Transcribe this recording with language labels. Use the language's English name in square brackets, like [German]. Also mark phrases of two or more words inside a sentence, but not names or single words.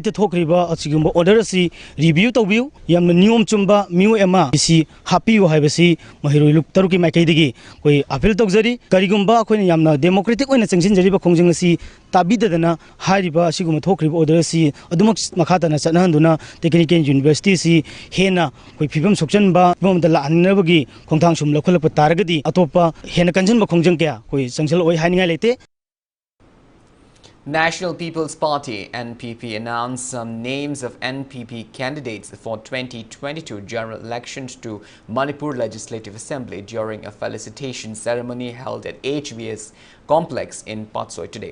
[Manipuri] থ থোখরিবা অসিগুম অর্ডর সি রিভিউ তৌবিউ য়াম্না নিয়ম চুম্বা মিউ এমা সি হাপিউ হাইবসি মৈরো লুপ তরুকী মাইকৈদগী কোই অপীল তৌজরী করিগুম্বা অখোইনা য়াম্না ডেমোক্রেটিক ওইনা জংসিন জরিবা খোংজিং সি তাবিদদনা হারিবা অসিগুম থোখরিবা অর্ডর সি অদুমক মখাৎনা চনহংদুনা টেক্নিকেল য়ুনিভর্সিটি সি হেনা কোই ফিবম সোকচনবা বমদা লাননবগী খোংথাং সুম লখলপ তারগদী অতোপা হেনা কংজনবা খোংজং ক্যা কোই সংসল ওই হানিঙাই লেতে. [English] National People's Party (NPP) announced some names of NPP candidates for 2022 general elections to Manipur Legislative Assembly during a felicitation ceremony held at HVS complex in Patsoi today.